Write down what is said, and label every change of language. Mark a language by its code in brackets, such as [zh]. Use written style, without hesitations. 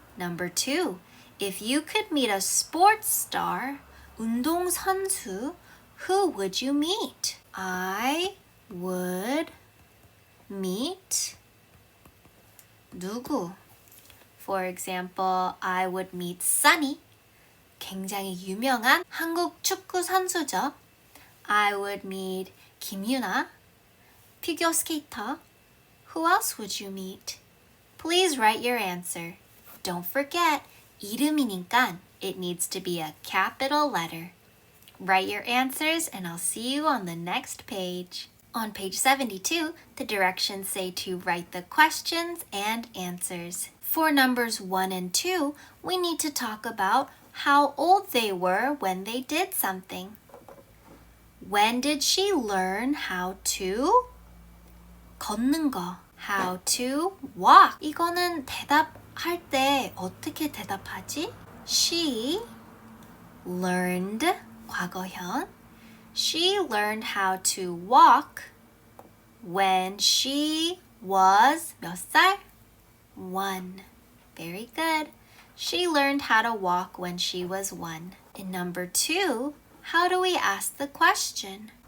[en] Number 2, if you could meet a sports star, 운동선수, who would you meet? I would meet 누구? For example, I would meet Sunny. [ko] 굉장히 유명한 한국 축구 선수죠. [en] I would meet 김유나, 피겨 스케이터. Who else would you meet? Please write your answer. Don't forget, 이름이니까 it needs to be a capital letter. Write your answers and I'll see you on the next page. On page 72, the directions say to write the questions and answers. For numbers 1 and 2, we need to talk about how old they were when they did something. When did she learn how to [ko] 걷는 거? [en] How to walk. [ko] 이거는 대답할 때 어떻게 대답하지? [en] She learned 과거형. She learned how to walk when she was [ko] 몇 살? [en] 1. Very good. She learned how to walk when she was 1. In number 2, how do we ask the question?